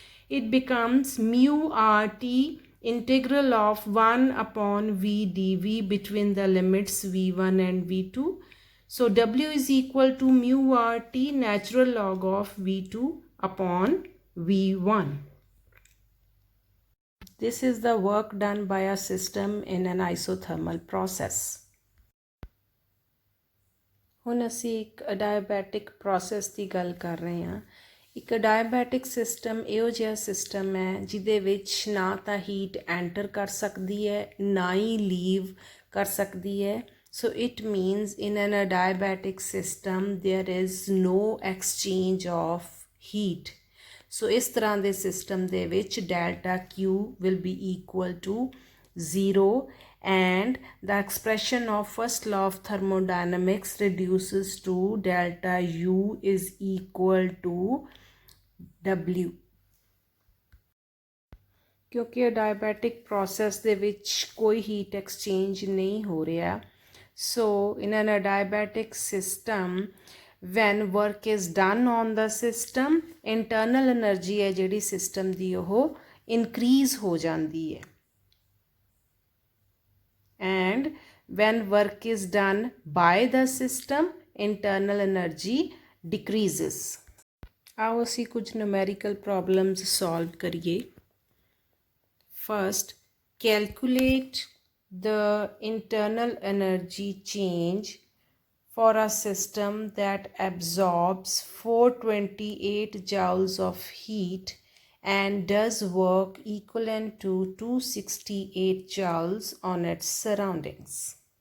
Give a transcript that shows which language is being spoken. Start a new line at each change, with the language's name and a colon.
English: It becomes mu RT integral of 1 upon V dV between the limits V1 and V2. So W is equal to mu RT natural log of V2 upon V1. This is the work done by a system in an isothermal process.
Punjabi: ਹੁਣ ਅਸੀਂ ਇੱਕ ਅਡਾਇਬੈਟਿਕ process ਦੀ ਗੱਲ ਕਰ ਰਹੇ ਹਾਂ। ਇੱਕ ਅਡਾਇਬੈਟਿਕ system ਇਹੋ ਜਿਹਾ ਸਿਸਟਮ ਹੈ ਜਿਹਦੇ ਵਿੱਚ ਨਾ ਤਾਂ ਹੀਟ ਐਂਟਰ ਕਰ ਸਕਦੀ ਹੈ ਨਾ ਹੀ ਲੀਵ ਕਰ ਸਕਦੀ ਹੈ।
English: So it means in an adiabatic system there is no exchange of heat.
Punjabi: ਸੋ ਇਸ ਤਰ੍ਹਾਂ ਦੇ ਸਿਸਟਮ ਦੇ ਵਿੱਚ
English: Delta Q will be equal to 0 and the expression of first law of thermodynamics reduces to delta U is equal to W।
Punjabi: ਕਿਉਂਕਿ ਅਡਾਇਬੈਟਿਕ process ਦੇ ਵਿੱਚ ਕੋਈ heat exchange ਨਹੀਂ ਹੋ ਰਿਹਾ।
English: so in an adiabatic system when work is done on the system, internal energy
Punjabi: ਹੈ ਜਿਹੜੀ system ਦੀ ਉਹ
English: increase
Punjabi: ਹੋ ਜਾਂਦੀ ਹੈ
English: and when work is done by the system, internal energy decreases।
Punjabi: ਆਓ ਅਸੀਂ ਕੁਝ numerical problems solve ਕਰੀਏ।
English: First, calculate the internal energy change for a system that absorbs 428 joules of heat and does work equivalent to 268 joules on its surroundings.